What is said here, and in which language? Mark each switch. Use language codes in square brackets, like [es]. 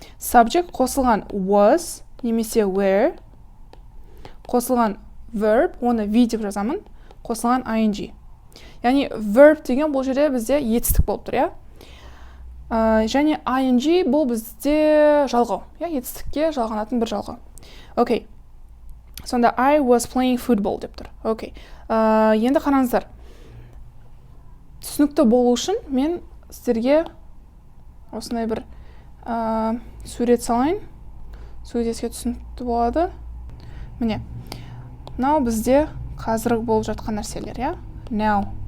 [kk] Subject қосылған was немесе were, қосылған verb, оны V деп жазамын, қосылған ing. Яғни verb деген бұл жерде бізде етістік болып тұр, Және ing бұл бізде жалғау, етістікке жалғанатын бір жалғау. Окей. Сонда [en] I was playing football [kk] деп тұр. Окей. Енді қараңыздар. Түсінікті болу үшін мен сіздерге осындай бір сурет салайын. Суретке түсінікті болады. Міне. Now бізде қазіргі болып жатқан нәрселер, Now.